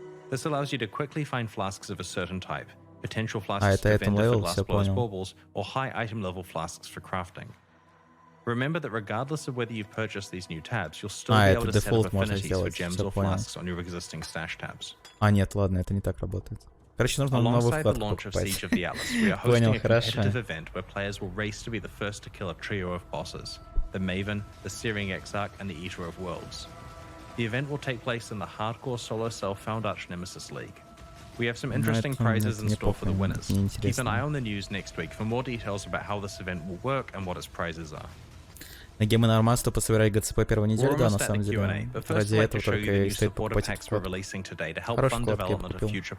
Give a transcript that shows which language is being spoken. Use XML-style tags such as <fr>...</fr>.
<en>This allows you to quickly find flasks of a certain type, potential flasks for vendor for glass blowers baubles, or high item level flasks for crafting. Remember that regardless of whether you've purchased these new tabs, you'll still be able to set up affinities for gems or flasks on your existing stash tabs.</en> <ru>Нет, ладно, это не так работает. Короче, нужно новую вкладку покупать. Понял, хорошо.</ru> <en>Where players will race to be the first to kill a trio of bosses. The Maven, the Searing Exarch, and the Eater of Worlds. The event will take place in the hardcore solo self-found Archnemesis League. We have some interesting prizes in store for the winners. Keep an eye on the news next week for more details about how this event will work and what its prizes are.</en> <ru>На гемы нормально пособирать ГЦП первую неделю, да, на самом деле. Ради этого только и стоит покупать хорошие вкладки купил.</ru>